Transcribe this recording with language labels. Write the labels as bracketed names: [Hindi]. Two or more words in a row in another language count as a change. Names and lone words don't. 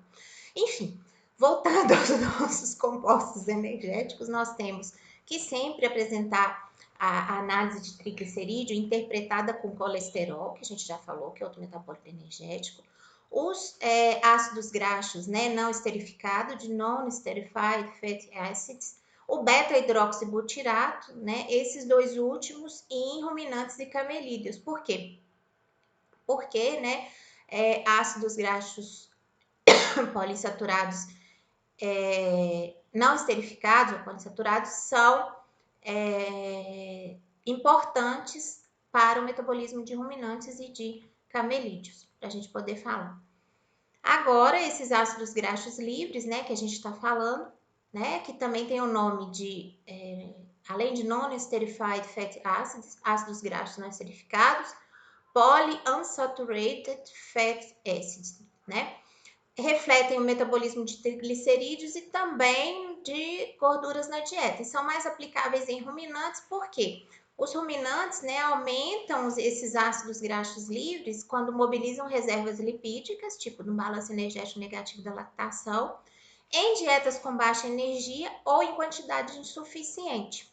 [Portuguese] Enfim, voltando aos nossos compostos energéticos, nós temos que sempre apresentar a análise de triglicerídeo interpretada com colesterol, que a gente já falou, que é outro metabólito energético. Os ácidos graxos, né, não esterificado, de [English] non-esterified fatty acids, [Portuguese] o beta-hidroxibutirato, né, esses dois últimos, em ruminantes e camelídeos. Por quê? Porque, né, ácidos graxos poliinsaturados não esterificados ou polissaturados são importantes para o metabolismo de ruminantes e de camelídeos, para a gente poder falar. Agora, esses ácidos graxos livres, né, que a gente está falando, né, que também tem o nome de além de [English] non-esterified fatty acids, [Portuguese] ácidos graxos não esterificados, [English] polyunsaturated fatty acids, [Portuguese] né? Refletem o metabolismo de triglicerídeos e também de gorduras na dieta. E são mais aplicáveis em ruminantes, porque os ruminantes, né, aumentam esses ácidos graxos livres quando mobilizam reservas lipídicas, tipo no balanço energético negativo da lactação, em dietas com baixa energia ou em quantidade insuficiente.